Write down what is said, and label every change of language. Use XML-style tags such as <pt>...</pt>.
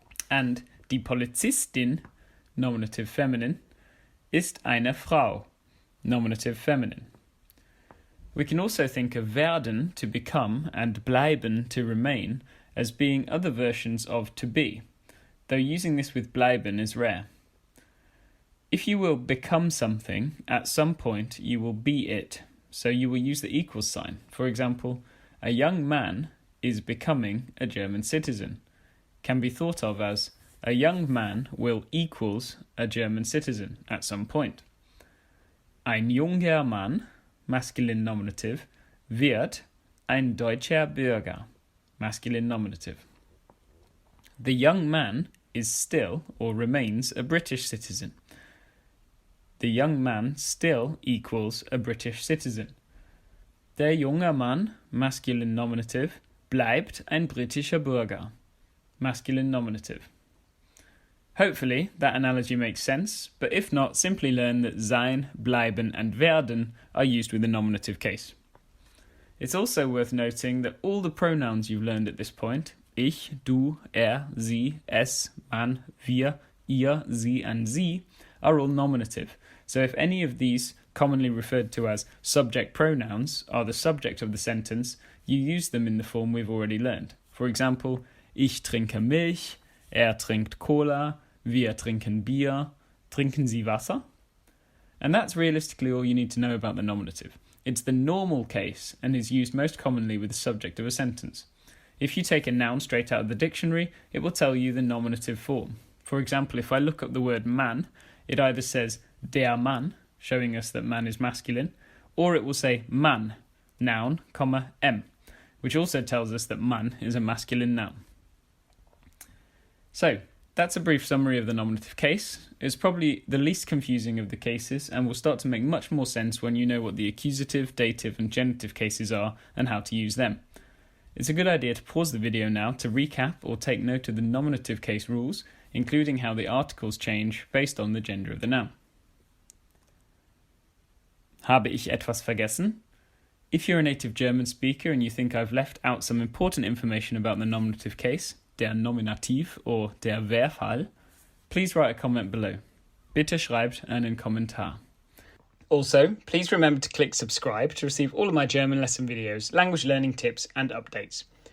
<de>And die Polizistin,</de> <en>nominative feminine,</en> <de>ist eine Frau,</de> <en>nominative feminine. We can also think of werden, to become, and bleiben, to remain, as being other versions of to be, though using this with bleiben is rare. If you will become something, at some point you will be it, so you will use the equals sign. For example, a young man is becoming a German citizen, can be thought of as a young man will equals a German citizen at some point.</en> <de>Ein junger Mann,</de> <en>masculine nominative,</en> <de>wird ein deutscher Bürger,</de> <en>masculine nominative. The young man is still or remains a British citizen. The young man still equals a British citizen.</en> <de>Der junge Mann,</de> <en>masculine nominative,</en> <de>bleibt ein britischer Bürger,</de> <en>masculine nominative. Hopefully that analogy makes sense, but if not, simply learn that sein, bleiben and werden are used with the nominative case. It's also worth noting that all the pronouns you've learned at this point, ich, du, sie, es, man, wir, ihr, sie and sie, are all nominative. So if any of these, commonly referred to as subject pronouns, are the subject of the sentence, you use them in the form we've already learned. For example,</en> <de>ich trinke Milch, trinkt Cola, wir trinken Bier, trinken Sie Wasser?</de> <en>And that's realistically all you need to know about the nominative. It's the normal case and is used most commonly with the subject of a sentence. If you take a noun straight out of the dictionary, it will tell you the nominative form. For example, if I look up the word man, it either says der Mann, showing us that man is masculine, or it will say Mann, noun, M, which also tells us that man is a masculine noun. So, that's a brief summary of the nominative case. It's probably the least confusing of the cases and will start to make much more sense when you know what the accusative, dative and genitive cases are and how to use them. It's a good idea to pause the video now to recap or take note of the nominative case rules, including how the articles change based on the gender of the noun.</en> <de>Habe ich etwas vergessen?</de> <en>If you're a native German speaker and you think I've left out some important information about the nominative case, der Nominativ or der Verfall, please write a comment below.</en> <de>Bitte schreibt einen Kommentar.</de> <en>Also, please remember to click subscribe to receive all of my German lesson videos, language learning tips and updates.</en>